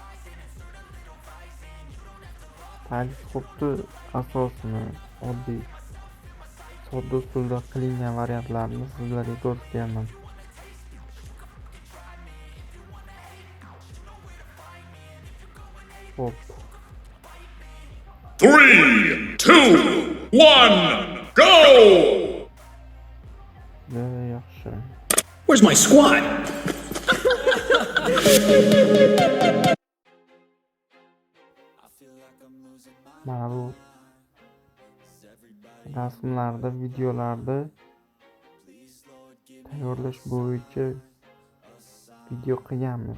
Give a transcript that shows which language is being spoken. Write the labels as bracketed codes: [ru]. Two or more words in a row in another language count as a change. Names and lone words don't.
[uz] Teleskopni asosini oddiy sodda usulda qilingan variantlarini sizlarga ko'rsatganman. Hop. [en] 3, 2, 1, go! [uz] Yaxshi. [en] Where's my squad? [uz] Mana bu rasmlarda, videolarda tayyorlash bo'yicha video qilganmiz.